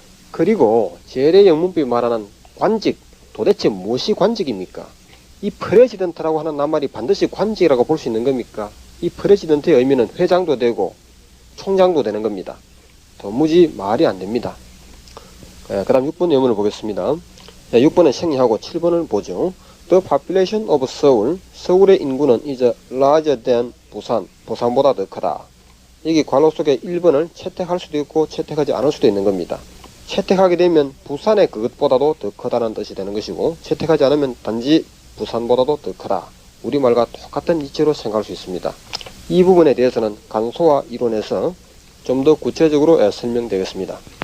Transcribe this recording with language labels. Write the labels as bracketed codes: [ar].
[ko] 그리고 제래 영문법이 말하는 관직, 도대체 무엇이 관직입니까? 이 프레지던트라고 하는 낱말이 반드시 관직이라고 볼 수 있는 겁니까? 이 프레지던트의 의미는 회장도 되고 총장도 되는 겁니다. 도무지 말이 안 됩니다. 그 다음 6번 예문을 보겠습니다. 6번은 생략하고 7번을 보죠. [en] The population of Seoul, [ko] 서울의 인구는 [en] is larger than 부산, [ko] 부산보다 더 크다. 여기 괄호 속에 1번을 채택할 수도 있고 채택하지 않을 수도 있는 겁니다. 채택하게 되면 부산의 그것보다도 더 크다는 뜻이 되는 것이고 채택하지 않으면 단지 부산보다도 더 크다. 우리말과 똑같은 이치로 생각할 수 있습니다. 이 부분에 대해서는 간소화 이론에서 좀 더 구체적으로 설명되겠습니다.